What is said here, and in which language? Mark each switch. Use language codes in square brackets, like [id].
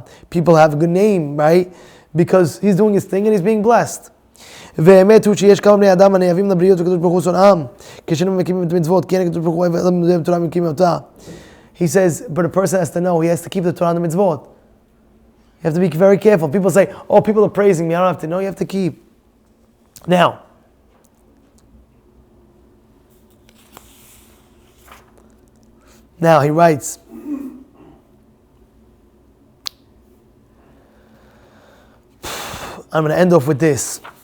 [en] People have a good name, right? Because he's doing his thing and he's being blessed. [he] והאמת הוא שיש כמה בני אדם הנאהבים לבריות וקדוש ברוך הוא שונאם כשאינם מקימים את המצוות כי אין הקדוש ברוך הוא אוהב את התורה ומקים אותה. [en] He says, but a person has to know, he has to keep the Torah and the mitzvot. You have to be very careful. People say, oh, people are praising me, I don't have to know. You have to keep. Now he writes, I'm going to end off with this.